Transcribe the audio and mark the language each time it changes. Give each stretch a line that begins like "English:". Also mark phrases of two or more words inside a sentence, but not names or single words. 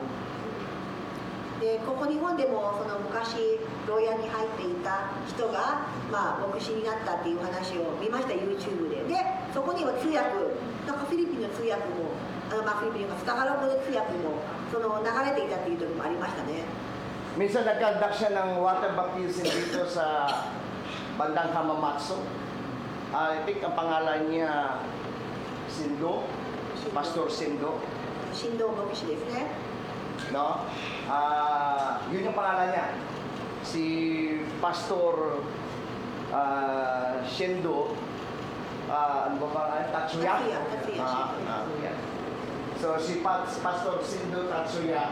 Japanese: でここ日本でもその昔牢屋に入っていた人が、牧師になったっていう話を見ました YouTube で。でそこには通訳、なんかフィリピンの通訳もまあ、フィリピンのタガログ通訳もその流れていたっていう時もありましたね。
Filipino: Minsan nagkandak siya ng
English: water baptism
Filipino: dito sa bandang Hamamatsu.
English: I think
Filipino: ang pangalan niya Sindo, Pastor Sindo,
Japanese: 神道牧師ですね。
Filipino: no? Yun yung pangalan niya. Si Pastor Shindo, ano ba pangalan? Tatsuya? Tatsuya. Yan. So si Pastor Shindo Tatsuya.